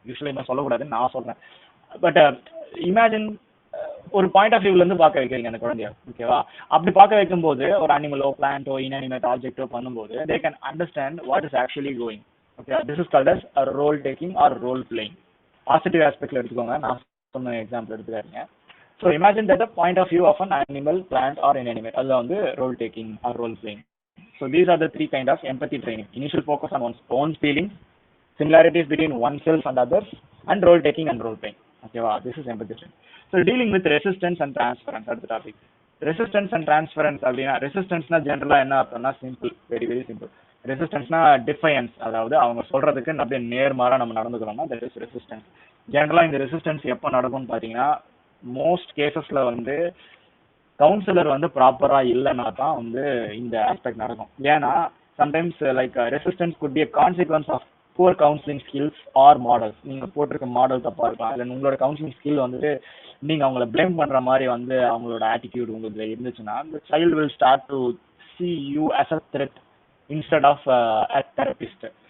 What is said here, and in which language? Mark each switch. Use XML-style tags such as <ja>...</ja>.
<ta>Usually நான் சொல்லக்கூடாதுன்னு நான் சொல்றேன். பட் இமேஜின் ஒரு பாயிண்ட் ஆஃப் வியூல இருந்து பார்க்க வைக்கிறீங்க அந்த குழந்தைய. ஓகேவா? அப்படி பார்க்க வைக்கும்போது ஒரு அனிமலோ பிளான்ட்டோ இன்அனிமேட் ஆப்ஜெக்டோ பண்ணும்போது</ta> <en>they can understand what is actually going. Okay, this is called as a role taking or role playing.</en> <ta>Positive ஆஸ்பெக்ட்ல எடுத்துக்கோங்க, நான் சொன்ன எக்ஸாம்பிள் எடுத்துக்காதீங்க.</ta> <en>So imagine that the point of view of an animal, plant or inanimate.</en> <ta>அதுல வந்து</ta> <en>role taking or role playing. So these are the 3 kind of empathy training. Initial focus on one's own feelings, similarities between oneself and others, and role taking and role playing. Okay, wow, this is empathy training. So dealing with resistance and transference, that's the topic.</en> <ta>Resistance and transference அப்படினா ரெசிஸ்டன்ஸ்னா ஜெனரலா என்ன அர்த்தம்னா simple, very very simple. ரெசிஸ்டன்ஸ்னா டிஃபையன்ஸ், அதாவது அவங்க சொல்றதுக்கு அப்படியே நேர்மாறா நம்ம நடந்துக்கிறோம்னா that is resistance. ஜெனரலா இந்த ரெசிஸ்டன்ஸ் எப்போ நடக்கும்னு பாத்தீங்கன்னா மோஸ்ட் கேசஸ்ல வந்து கவுன்சிலர் வந்து ப்ராப்பரா இல்லைன்னா தான் வந்து இந்த ஆஸ்பெக்ட் நடக்கும். ஏன்னா</ta> <en>Sometimes like resistance could be a consequence of poor counseling skills or models.</en> <ta>நீங்க போட்டிருக்க மாடல் தப்பா இருக்கலாம், இல்லை உங்களோட கவுன்சிலிங் ஸ்கில் வந்துட்டு நீங்க அவங்கள பிளேம் பண்ற மாதிரி வந்து அவங்களோட ஆட்டிடியூட் உங்களுக்கு இருந்துச்சுன்னா</ta> <en>the child will start to see you as a threat instead of a therapist.</en>